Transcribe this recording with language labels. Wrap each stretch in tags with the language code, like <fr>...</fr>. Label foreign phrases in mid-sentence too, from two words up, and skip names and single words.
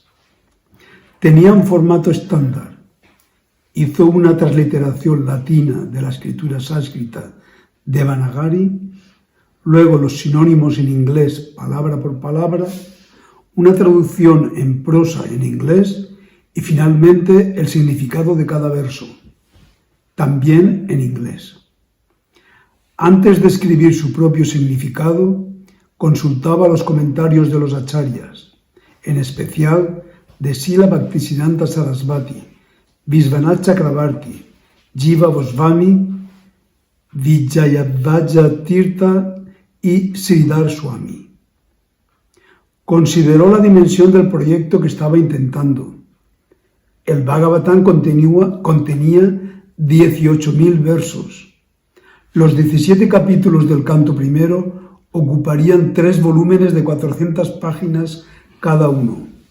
<es>Tenía un formato estándar. Hizo una transliteración latina de la escritura sánscrita Devanagari, luego los sinónimos en inglés palabra por palabra, una traducción en prosa en inglés y finalmente el significado de cada verso, también en inglés. Antes de escribir su propio significado, consultaba los comentarios de los acharyas, en especial de Srila Bhaktisiddhanta Sarasvati, Vishwanath Chakravarti, Jiva Goswami, Vijayadvaja Tirtha y Sridhar Swami. Consideró la dimensión del proyecto que estaba intentando. El Bhagavatam contenía 18.000 versos. Los 17 capítulos del canto primero ocuparían 3 volúmenes de 400 páginas cada uno.</es>